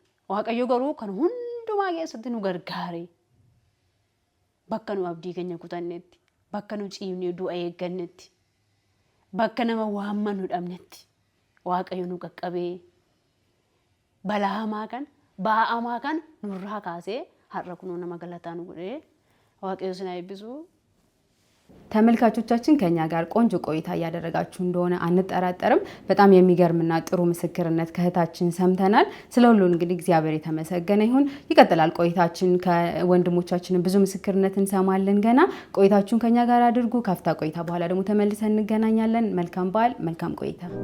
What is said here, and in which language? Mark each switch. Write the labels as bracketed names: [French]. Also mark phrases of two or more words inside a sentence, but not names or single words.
[Oromo] Waaqayyo garuu kan hundumaa keessatti nu gargaaree bakka nu abdii keenya kutannetti bakka nu ciifnee du'a eeggannetti bakka nama waamma nu dhabnetti waaqayyo nu qaqqabee balaa hamaa kan ba'aa hamaa kan nurraa kaasee har'a kunoo nama galataa nu godhee waaqayyo sin eebbisu. [Amharic] ተመልካቾቻችን ከኛ ጋር ቆንጆ ቆይታ እያደረጋችሁ እንደሆነ አንጠራጠርም። በጣም የሚገርምና ጥሩ ምስክርነት ከእህታችን ሰምተናል። ስለሁሉ እንግዲህ እግዚአብሔር የተመሰገነ ይሁን። ይቀጥላል ቆይታችን ከወንድሞቻችን ብዙ ምስክርነት እንሰማለን ገና። ቆይታችሁን ከኛ ጋር አድርጉ። ካፍታ ቆይታ በኋላ ደግሞ ተመልሰን እንገናኛለን። መልካም በዓል፣ መልካም ቆይታ።